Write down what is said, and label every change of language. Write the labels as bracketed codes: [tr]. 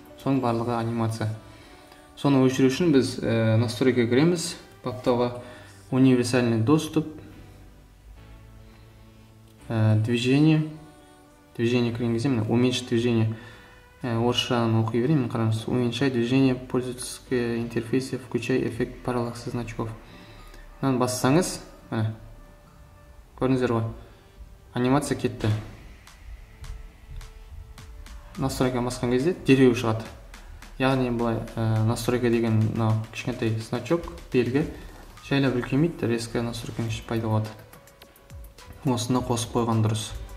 [kk] Соның барлығы анимация. Соны өшіру үшін біз настройка кіреміз, баптауға [ru] универсальный доступ, [kk] движение кірген кезде, [ru] уменьшить движение. [kk] Орысшаны оқи берейін, қараңыз. [ru] Уменьшай движение пользовательского интерфейса, включай эффект параллакса значков. [kk] Мынаны бассаңыз, көрдіңіздер ғой, анимация кетті. Настройканы басқан кезде дереу шығады. Яғни бұлай настройка деген кішкентай значок, белгі, жайлап үлкеймейді, резко настройканы пайда болады. Осыны қосып қойған дұрыс.